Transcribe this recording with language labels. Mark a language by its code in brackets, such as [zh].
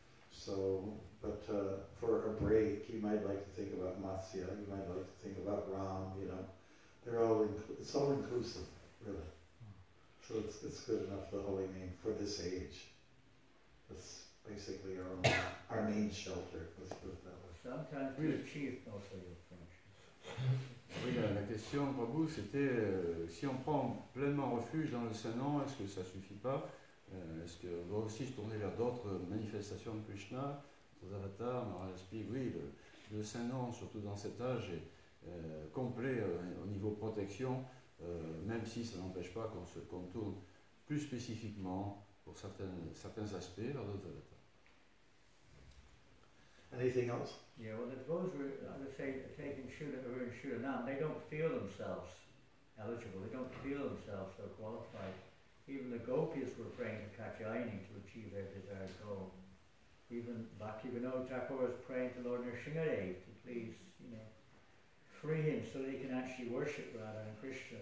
[en] So, but for a break, you might like to think about Matsya, you might like to think about Ram, they're all, it's all inclusive, really. So it's good enough, the holy name, for this age. That's basically our main shelter, let's put it that way. Sometimes we achieve also your function. [fr] Oui, la question, Prabhu, c'était si on prend pleinement refuge dans le Saint-Nom, est-ce que ça ne suffit pas? Est-ce qu'on doit aussi se tourner vers d'autres manifestations de Krishna, d'autres avatars? Maharaj explique, oui, le Saint-Nom, surtout dans cet âge, est complet au niveau protection, même si ça n'empêche pas qu'on se contourne plus spécifiquement pour certains aspects vers d'autres avatars. [en] Anything else? Yeah, well, those who are, as I say, taking who are in Shuranam, they don't feel themselves eligible, they don't feel themselves so qualified. Even the gopis were praying to Katyayani to achieve their desired goal. Even Bhakti Vinod Thakur was praying to Lord Nrsimhadev to please, free him so they can actually worship Radha and Krishna.